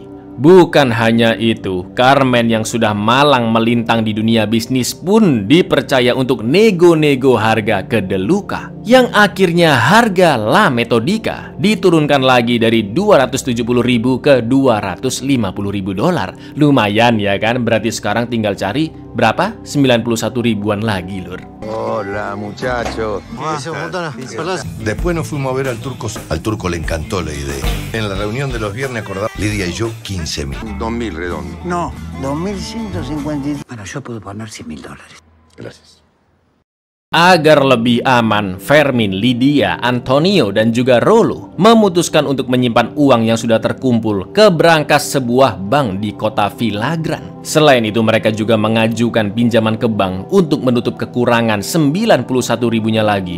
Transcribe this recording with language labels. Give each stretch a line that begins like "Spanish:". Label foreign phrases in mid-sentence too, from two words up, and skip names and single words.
Indonesian: Bukan hanya itu, Carmen yang sudah malang melintang di dunia bisnis pun dipercaya untuk nego-nego harga ke De Luca, yang akhirnya harga La Metodica diturunkan lagi dari 270.000 ke 250.000 dolar. Lumayan ya kan, berarti sekarang tinggal cari berapa? 91 ribuan lagi, lur.
Spanish: Hola, muchachos. Después nos fuimos a ver al turco le encantó la idea. En la reunión de los viernes acordamos Lidia y yo 15.000. 2.000 redondo. No, 2.153. Bueno, yo puedo poner $100.000. Gracias.
Indonesian: Agar lebih aman, Fermin, Lydia, Antonio, dan juga Rollo memutuskan untuk menyimpan uang yang sudah terkumpul ke brankas sebuah bank di kota Villagrán. Selain itu, mereka juga mengajukan pinjaman ke bank untuk menutup kekurangan 91 ribunya lagi.